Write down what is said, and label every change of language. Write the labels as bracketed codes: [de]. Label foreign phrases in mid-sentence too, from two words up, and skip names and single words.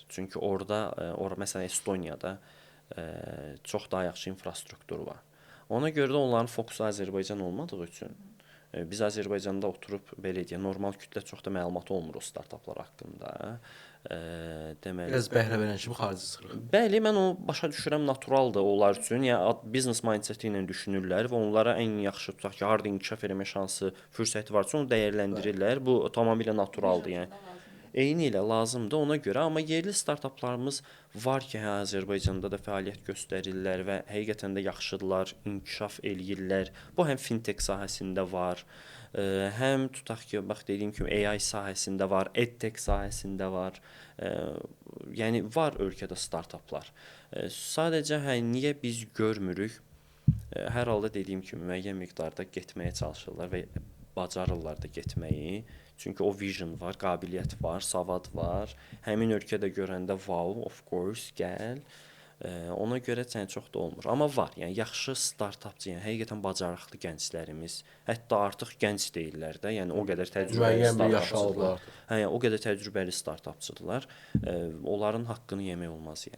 [az] Çünki orada məsələn Estoniyada çox daha yaxşı infrastruktur var. Ona görə də onların fokusu Azərbaycan olmadığı üçün biz Azərbaycanda oturub belə deyək, normal kütlə çox da məlumat olmur o startaplar haqqında. Deməli biraz bəhrə verən kimi xarici çıxır. Bəli, mən onu başa düşürəm, naturaldır onlar üçün. Yəni [en] business mindset- [az] i ilə düşünürlər və onlara ən yaxşı tutaq ki, harda inkişaf etmə şansı, fürsəti varsa onu dəyərləndirirlər. Bu tamamilə naturaldır, yəni. Eyni ilə lazımdır ona görə, amma yerli startaplarımız var ki, Azərbaycanda da fəaliyyət göstərirlər və həqiqətən də yaxşıdırlar, inkişaf eləyirlər. Bu həm fintech sahəsində var, həm tutaq ki, bax dediyim kimi AI sahəsində var, edtech sahəsində var. Yəni var ölkədə startaplar. Sadəcə niyə biz görmürük? Hər halda dediyim kimi müəyyən miqdarda getməyə çalışırlar və bacarırlar da getməyi. Çünki o vision var, qabiliyyət var, savad var. Həmin ölkədə görəndə [en] wow, of course, [az] gəl. Ona görə yəni çox da olmur. Amma var, yəni yaxşı startapçı, yəni həqiqətən bacarıqlı gənclərimiz, hətta artıq gənc deyillər də, yəni o qədər təcrübəli Müəyyən bir yaş startapçılar. aldılar. Hə, yəni o qədər təcrübəli startapçıdırlar. Onların haqqını yemək olmaz yəni.